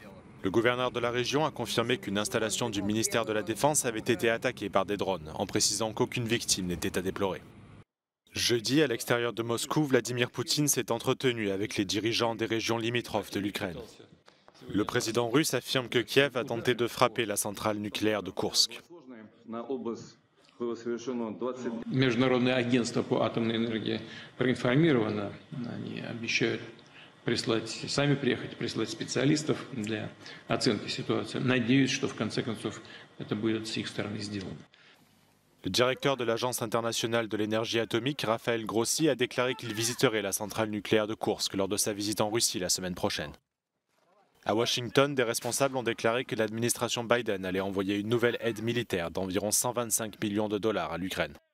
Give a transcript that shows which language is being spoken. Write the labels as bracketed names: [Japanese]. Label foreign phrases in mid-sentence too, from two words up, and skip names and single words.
[French] Le gouverneur de la région a confirmé qu'une installation du ministère de la Défense avait été attaquée par des drones, en précisant qu'aucune victime n'était à déplorer. Jeudi, à l'extérieur de Moscou, Vladimir Poutine s'est entretenu avec les dirigeants des régions limitrophes de l'Ukraine. Le président russe affirme que Kiev a tenté de frapper la centrale nucléaire de Koursk. [Russian] Международное агентство по атомной энергии проинформировано. Они обещают сами приехать, прислать специалистов для оценки ситуации. Надеюсь, что в конце концов это будет с их стороны сделано. [French] Le directeur de l'Agence internationale de l'énergie atomique, Raphaël Grossi, a déclaré qu'il visiterait la centrale nucléaire de Koursk lors de sa visite en Russie la semaine prochaine. À Washington, des responsables ont déclaré que l'administration Biden allait envoyer une nouvelle aide militaire d'environ 125 millions de dollars à l'Ukraine.